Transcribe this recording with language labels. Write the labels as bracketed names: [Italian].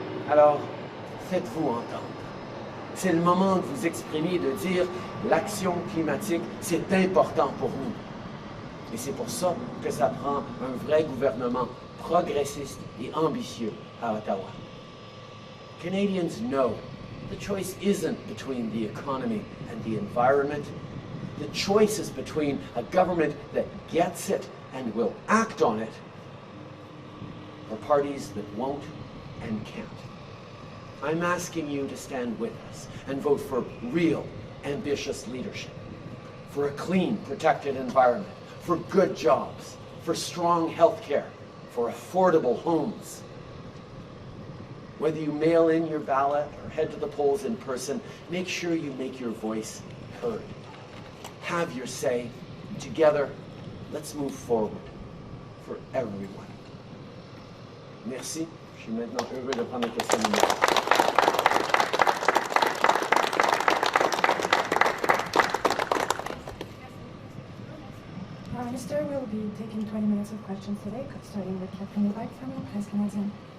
[French] Alors, faites-vous entendre. C'est le moment de vous exprimer et de dire l'action climatique, c'est important pour nous. Et c'est pour ça que ça prend un vrai gouvernement progressiste et ambitieux à Ottawa. [English] Canadians know the choice isn't between the economy and the environment. The choice is between a government that gets it and will act on it, or parties that won't and can't. I'm asking you to stand with us and vote for real, ambitious leadership, for a clean, protected environment, for good jobs, for strong health care, for affordable homes. Whether you mail in your ballot or head to the polls in person, make sure you make your voice heard. Have your say. Together, let's move forward for everyone. [French] Merci. Je suis maintenant heureux de prendre les questions numéro. [English] Our minister will be taking 20 minutes of questions today, starting with Catherine Levac from la Presse canadienne.